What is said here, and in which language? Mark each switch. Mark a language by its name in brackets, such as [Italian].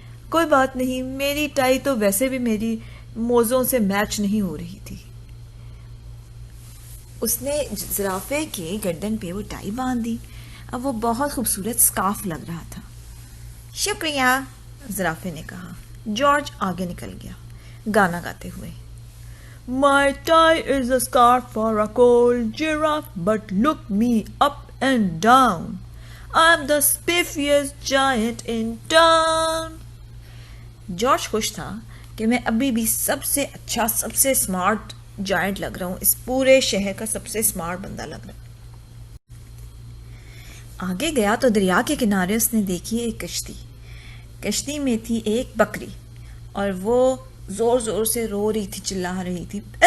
[Hindi] कोई बात नहीं, मेरी टाई तो वैसे भी मेरी मोज़ों से मैच नहीं हो रही थी। उसने ज़राफ़े के गर्दन पे वो टाई बांध दी। अब वो बहुत खूबसूरत स्कार्फ लग रहा था। शुक्रिया, ज़राफ़े ने कहा। जॉर्ज आगे निकल गया गाना गाते हुए। [English] My tie is a scarf for a cold giraffe, but look me up and down. I'm the spiffiest giant in town. [Hindi] George खुश था कि मैं अभी भी सबसे अच्छा, सबसे स्मार्ट जायंट लग रहा हूँ, इस पूरे शहर का सबसे स्मार्ट बंदा लग रहा है। आगे गया तो दरिया के किनारे उसने देखी एक कश्ती। कश्ती में थी एक बकरी और वो जोर जोर से रो रही थी, चिल्ला रही थी।